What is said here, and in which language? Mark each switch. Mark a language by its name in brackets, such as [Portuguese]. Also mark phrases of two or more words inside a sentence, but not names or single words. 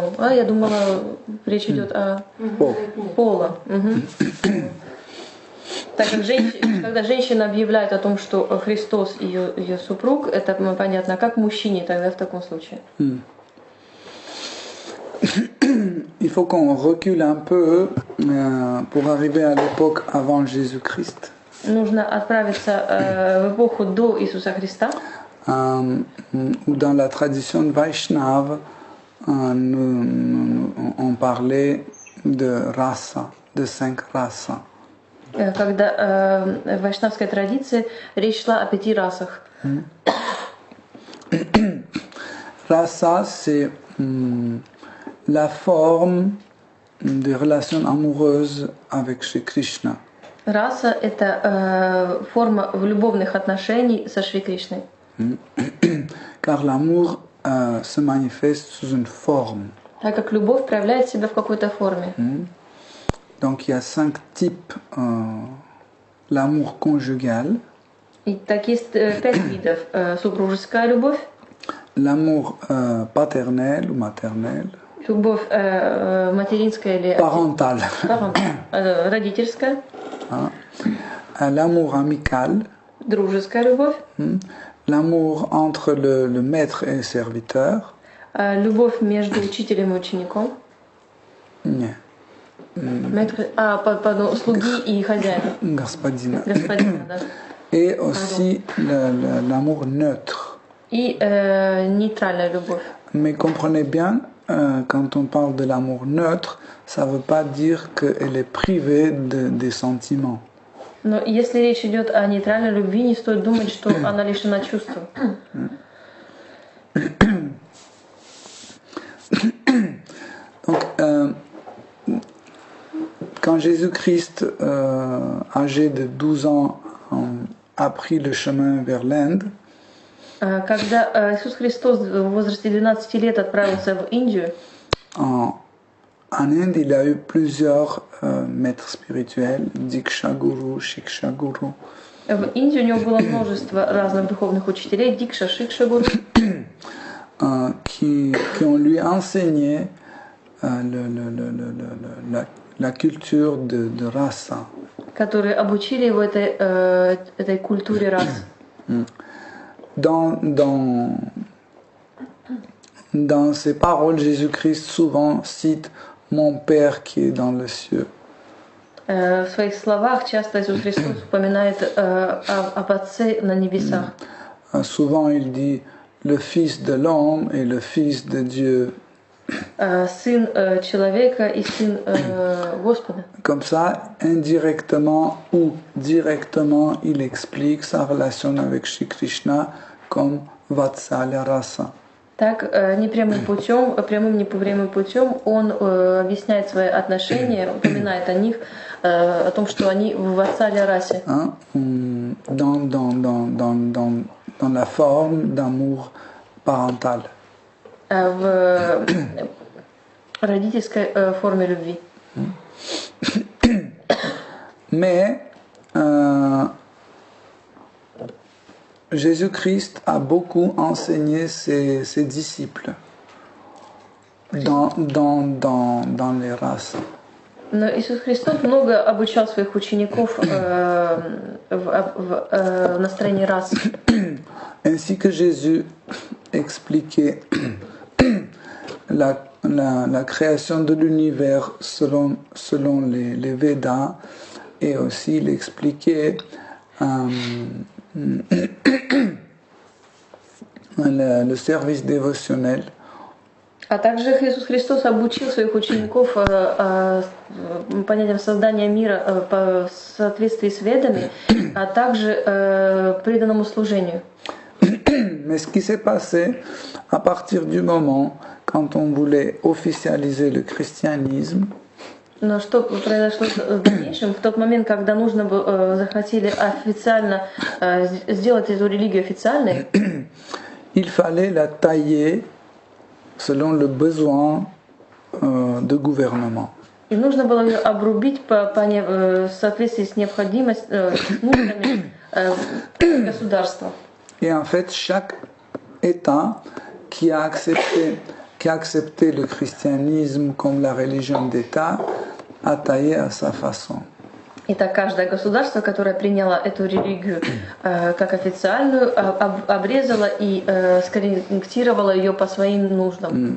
[Russian] Я думала, речь идет о пола. Так как когда женщина объявляет о том, что Христос ее супруг, это понятно, как мужчине тогда в таком случае? [French] Il faut qu'on recule un peu pour arriver à l'époque avant Jésus-Christ. [Russian] Нужно отправиться в эпоху до Иисуса Христа. [French] Où dans la tradition Vaishnava, on parlait de rasa, de 5 races. [Russian] Когда в вайшнавской традиции речь шла о 5 расах. [French] Rasa, c'est la forme des relations amoureuses avec Shri Krishna. [Russian] Раса – это форма любовных отношений со Шри Кришной. [French] Car l'amour se manifeste sous une forme. [Russian] Так как любовь проявляет себя в какой-то форме. [French] Donc il y a 5 types. L'amour conjugal. [Russian] И так есть 5 видов. Супружеская любовь. [French] L'amour paternel ou maternel. [Russian] Любовь материнская или [French] parentale. [Russian] Родительская. [French] L'amour amical. [Russian] Дружеская любовь. [French] L'amour entre le maître et le serviteur. [Russian] Любовь между учителем и учеником. Нет. [French] Maître, pardon, [Russian] слуги и хозяина. Господина. Господина, да. [French] Et aussi l'amour neutre. [Russian] И нейтральная любовь. [French] Mais comprenez bien, quand on parle de l'amour neutre, ça ne veut pas dire qu'elle est privée des sentiments. [Russian] Но если речь идет о нейтральной любви, не стоит думать, что она лишена чувств. [French] Donc, quand Jésus-Christ, âgé de 12 ans, a pris le chemin vers l'Inde, [Russian] когда Иисус Христос в возрасте 12 лет отправился в Индию, [French] en Inde, il a eu plusieurs maîtres spirituels, Diksha Guru, Shiksha Guru. [Russian] В Индии у него было множество разных духовных учителей, Дикша, Шикша Гуру, [French] qui ont lui enseigné la culture de rasa. [Russian] которые обучили его этой культуре рас. [French] Dans ses paroles, Jésus-Christ souvent cite mon Père qui est dans le cieux. [Russian] В своих словах часто Иисус Христос упоминает об Отце на небесах. [French] Souvent il dit le Fils de l'homme et le Fils de Dieu. [Russian] Сын человека и Сын Господа. [French] Comme ça, indirectement ou directement, il explique sa relation avec Shri Krishna comme Vatsalya Rasa. [Russian] Так, непрямым путем, прямым непрямым путем он объясняет свои отношения, упоминает о них, о том, что они в Ватсалия расе. [French] Hein, dans la forme d'amour parental. [Russian] В родительской форме любви. [French] Mais Jésus-Christ a beaucoup enseigné ses disciples dans les races. [Russian] Но Иисус Христос много обучал своих учеников в настроении рас. [French] Ainsi que Jésus expliquait la création de l'univers selon les Védas, et aussi il expliquait le service dévotionnel. [Russian] А также Иисус Христос обучил своих учеников понятиям создания мира в соответствии с Ведами, а также преданному служению. [French] Mais ce qui s'est passé à partir du moment quand on voulait officialiser le christianisme, [Russian] Но что произошло в дальнейшем, в тот момент, когда нужно было, захотели официально сделать эту религию официальной, [French] il fallait la tailler selon le besoin de gouvernement. [Russian] и нужно было ее обрубить в соответствии с необходимостью, нуждами государства. [French] Et en fait, chaque État qui a accepté le christianisme comme la religion d'État a taillé à sa façon. [Russian] Итак, каждое государство, которое приняло эту религию как официальную, обрезало и скорректировало ее по своим нуждам.